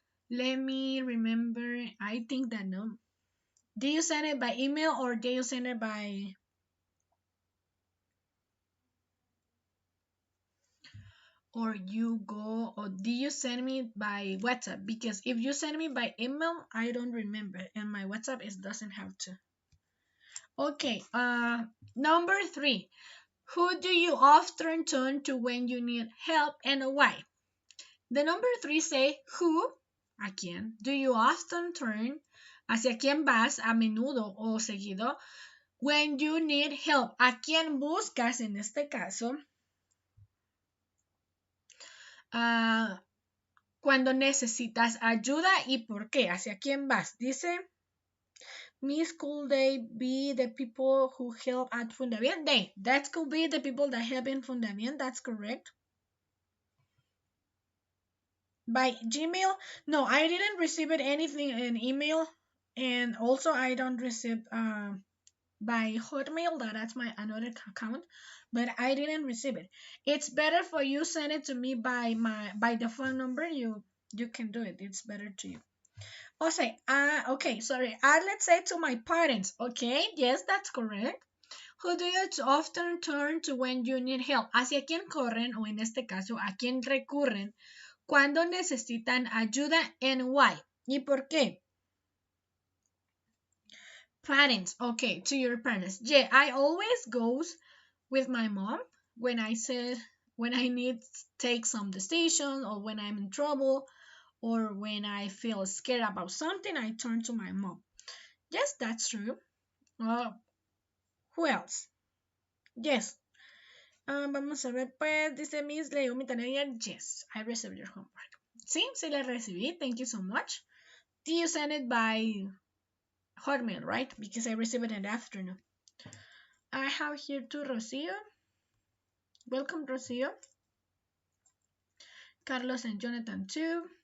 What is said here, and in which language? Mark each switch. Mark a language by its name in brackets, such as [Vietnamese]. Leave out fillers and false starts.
[English] Let me remember. I think that no. Do you send it by email or do you send it by, or you go, or do you send me by WhatsApp? Because if you send me by email, I don't remember, and my WhatsApp is doesn't have to. Okay, number 3. Who do you often turn to when you need help and why? [Spanish] The number 3 say who, a quién, do you often turn, hacia quién vas a menudo o seguido, when you need help, a quién buscas en este caso, ah, cuando necesitas ayuda y por qué, hacia quién vas. [English] Dice, Miss, could they be the people who help at Fundamент? That could be the people that help in Fundamент. That's correct. By Gmail? No, I didn't receive it anything in email, and also I don't receive by Hotmail. That's my another account, but I didn't receive it. It's better for you send it to me by the phone number. You can do it. It's better to you. Okay, okay, sorry. Let's say to my parents. Okay, yes, that's correct. Who do you often turn to when you need help? [Spanish] ¿Hacia quién corren o en este caso a quién recurren cuando necesitan ayuda and why? ¿Y por qué? [English] Parents, okay, to your parents. Yeah, I always goes with my mom when I said when I need to take some decision or when I'm in trouble or when I feel scared about something, I turn to my mom. Yes, that's true. Uh, who else? Yes. [Spanish] Vamos a ver, pues, dice Miss Leomi Tanaria, yes, I received your homework. Sí, sí la recibí, thank you so much. [English] Did you send it by Hotmail, right? Because I received it in the afternoon. I have here to Rocio. Welcome, Rocio. Carlos and Jonathan too.